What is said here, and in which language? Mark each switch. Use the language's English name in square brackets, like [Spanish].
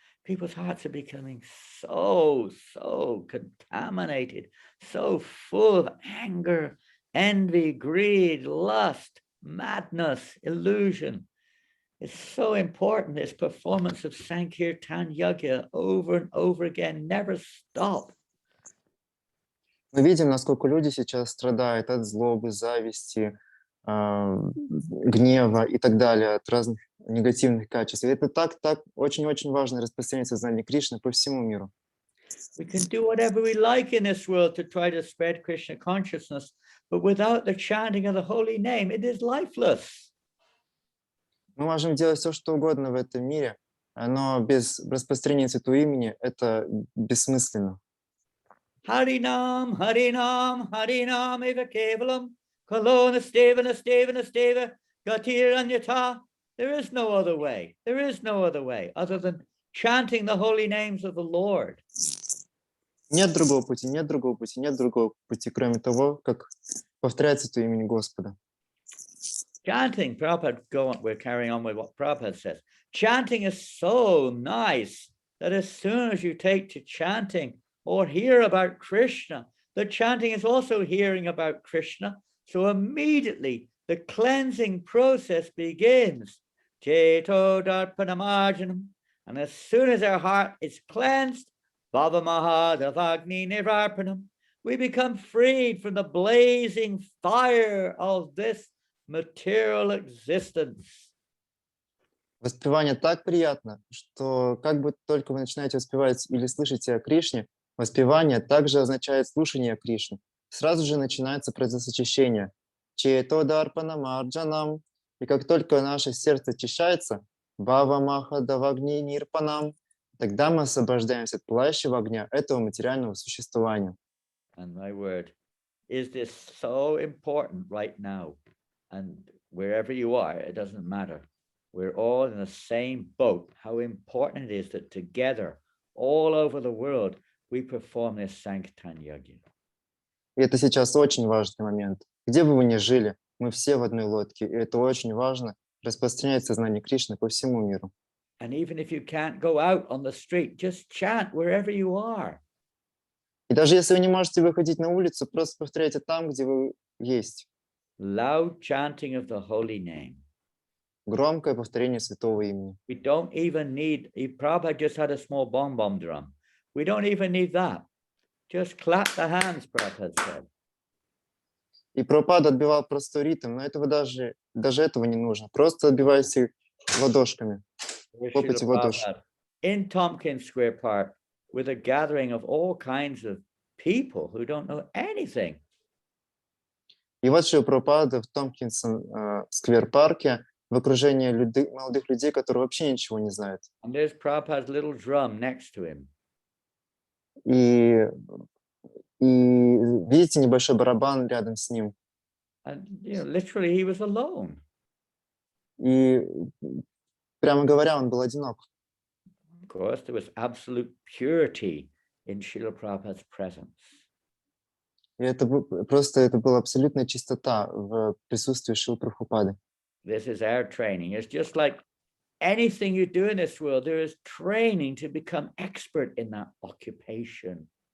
[English] People's hearts are becoming so contaminated, so full of anger, envy, greed, lust, madness, illusion. It's so important, this performance of Sankirtan Yajna over and over again, never stop. [Russian] Мы видим, насколько люди сейчас страдают от злобы, зависти, гнева и так далее, от разных негативных качеств. И это так очень-очень важно распространять сознание Кришны по всему миру. [English] We can do whatever we like in this world to try to spread Krishna consciousness, but without the chanting of the holy name, it is lifeless. [Russian] Мы можем делать все, что угодно в этом мире, но без распространения святого имени это бессмысленно. [Sanskrit] Harinam, Harinam, Harinam eva kevalam, Kalona steva, steva, Gatir anyata. [English] There is no other way. There is no other way other than chanting the holy names of the Lord. [Russian] Нет другого пути, нет другого пути, нет другого пути, кроме того, как повторять святое имя Господа. [English] Chanting, we're carrying on with what Prabhupada says. Chanting is so nice that as soon as you take to chanting or hear about Krishna, the chanting is also hearing about Krishna. So immediately the cleansing process begins. [Sanskrit] Cheto darpanamarjanam. [English] And as soon as our heart is cleansed, [Sanskrit] Bhava Mahadavagni Nivarpanam, [English] we become freed from the blazing fire of this material existence. [Russian] Воспевание так приятно, что как бы только вы начинаете воспевать или слышите о Кришне, воспевание также означает слушание о Кришне. Сразу же начинается процесс очищения. [Sanskrit] Чето дарпанамарджанам. [Russian] И как только наше сердце очищается, [Sanskrit] Бхава Махадавагни Нирпанам, [Russian] тогда мы освобождаемся от пылающего огня этого материального существования. [English] And my word, is this so important right now? And wherever you are, it doesn't matter. We're all in the same boat. How important it is that together, all over the world, we perform this Sankirtan Yajna. [Russian] И это сейчас очень важный момент. Где бы вы ни жили, мы все в одной лодке. И это очень важно распространять сознание Кришны по всему миру. [English] And even if you can't go out on the street, just chant wherever you are. [Russian] И даже если вы не можете выходить на улицу, просто повторяйте там, где вы есть. [English] Loud chanting of the holy name. [Russian] Громкое повторение святого имени. [English] We don't even need, Prabhupada just had a small bomb drum. We don't even need that. Just clap the hands, Prabhupada said. [Russian] И Прабхупада отбивал простой ритм, но этого даже этого не нужно. Просто отбивайте ладошками. Хлопайте в ладоши. [English] In Tompkins Square Park, with a gathering of all kinds of people who don't know anything. [Russian] И вот Шрила Прабхупада в Томпкинсон сквер-парке в окружении молодых людей, которые вообще ничего не знают. [English] And there's Prabhupada's little drum next to him. [Russian] И видите небольшой барабан рядом с ним. [English] And literally he was alone. [Russian] И прямо говоря, он был одинок. [English] Of course, there was absolute purity in Srila Prabhupada's presence. [Russian] И это была абсолютная чистота в присутствии Шрилы Прабхупады. [English] This is our training. It's just like anything you do in this world, there is training to become expert in that occupation.